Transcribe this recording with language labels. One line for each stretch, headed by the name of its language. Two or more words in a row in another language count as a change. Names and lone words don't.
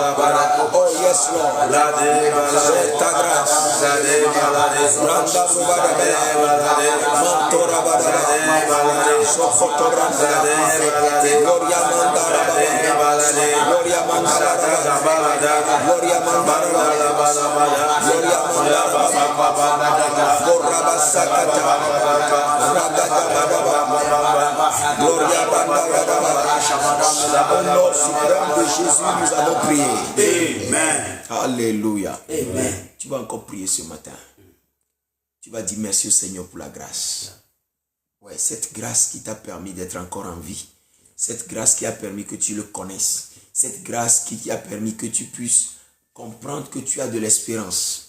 English: Oh, yes, Lord.
French: C'est ta grâce. Randa Brubadabela. Mantora Badabela. Sokotoranda. Gloria Mandara. Gloria Mandara. Gloria Mandara. Gloria Mandara. Goraba Sakata. Gloria Mandara. Au nom suprême de Jésus, nous avons prié. Amen. Alléluia. Amen. Tu vas encore prier ce matin. Tu vas dire merci au Seigneur pour la grâce. Ouais, cette grâce qui t'a permis d'être encore en vie. Cette grâce qui a permis que tu le connaisses. Cette grâce qui a permis que tu puisses comprendre que tu as de l'espérance.